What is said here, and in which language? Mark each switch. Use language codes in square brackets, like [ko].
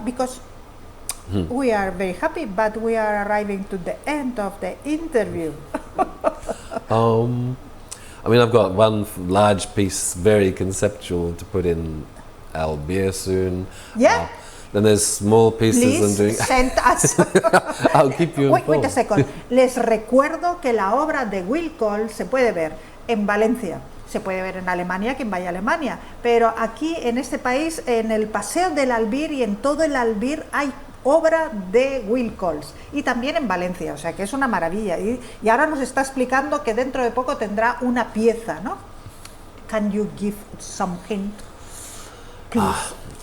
[en] Because we are very happy, but we are arriving to the end of the interview. I mean, I've got one large piece, very conceptual, to put in Albier soon. Yeah. Then there's small pieces I'm doing. Please send us. I'll keep you informed. Wait a second. [es] Les recuerdo que la obra de Will Cole se puede ver en Valencia, se puede ver en Alemania, quien vaya a Alemania, pero aquí en este país, en el Paseo del Albir y en todo el Albir hay obra de Will Coles, y también en Valencia, o sea que es una maravilla, y ahora nos está explicando que dentro de poco tendrá una pieza, ¿no? [en] Can you give some hint, please?